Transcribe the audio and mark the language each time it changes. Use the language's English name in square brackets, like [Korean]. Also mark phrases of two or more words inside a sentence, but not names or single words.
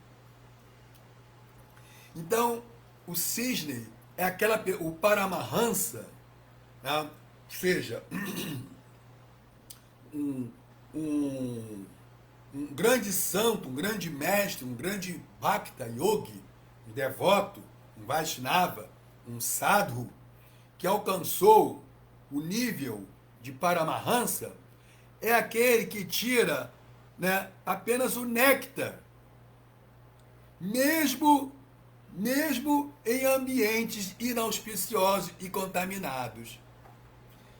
[Portuguese] Então, o cisne é o paramahansa, né, ou seja, um grande santo, um grande mestre, um grande bhakta yogi, um devoto, um Vaishnava, um sadhu, que alcançou o nível de Paramahansa, é aquele que tira, né, apenas o néctar, mesmo em ambientes inauspiciosos e contaminados.